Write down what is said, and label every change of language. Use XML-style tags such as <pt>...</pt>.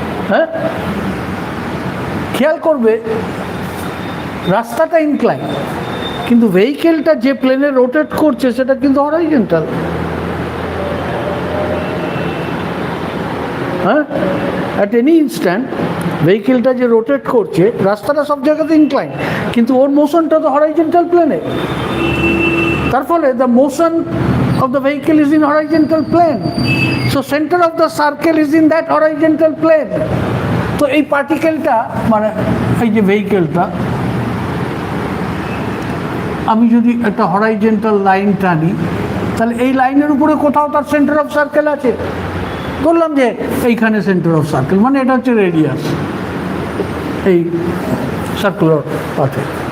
<bn>হ্যাঁ, খেয়াল করবে রাস্তাটা ইনক্লাইন, কিন্তু ভেহিকেলটা যে প্লেনে রোটেট করছে সেটা কিন্তু হরাইজন্টাল। হ্যাঁ, অ্যাট এনি ইনস্ট্যান্ট ভেহিকেলটা যে রোটেট করছে, রাস্তাটা সব জায়গাতে ইনক্লাইন, কিন্তু ওর মোশনটা তো হরাইজন্টাল প্লেনে। তার ফলে</bn> <en>The motion of the vehicle is in horizontal plane, so center of the circle is in that horizontal plane.</en> <bn>তো এই পার্টিকেলটা, মানে এই যে ভেহিকেলটা, আমি যদি একটা হরাইজন্টাল লাইন টানি, তাহলে এই লাইনের উপরে কোথাও তার সেন্টার অফ সার্কেল আছে। বললাম যে এইখানে সেন্টার অফ সার্কেল, মানে এটা হচ্ছে রেডিয়াস এই সার্কুলার পাথে।</bn>